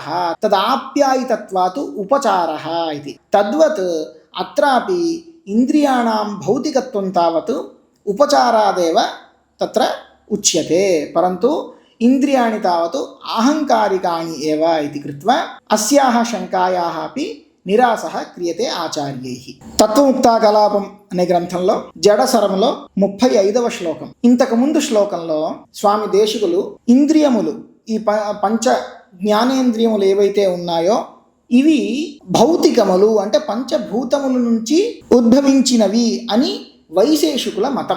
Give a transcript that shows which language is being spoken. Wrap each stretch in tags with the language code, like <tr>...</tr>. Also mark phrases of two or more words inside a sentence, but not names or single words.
<sa>तदाप्यायितत्वात् उपचारः इति. तद्वत् अत्रापि इन्द्रियाणां भौतिकत्वं तावत् उपचारादेव तत्र उच्यते. परन्तु इन्द्रियाणि तावत् आहङ्कारिकाणि एव इति कृत्वा अस्याः शङ्कायाः अपि निरासः क्रियते आचार्यैः.</sa> <te>తత్వముక్తా కలాపం అనే గ్రంథంలో జడసరములో 35వ శ్లోకం. ఇంతకు ముందు శ్లోకంలో స్వామి దేశికులు ఇంద్రియములు ఈ పంచ జ్ఞానేంద్రియములు ఏవైతే ఉన్నాయో ఇవి భౌతికములు అంటే పంచభూతముల నుంచి ఉద్భవించినవి అని వైశేషికుల మతం.</te>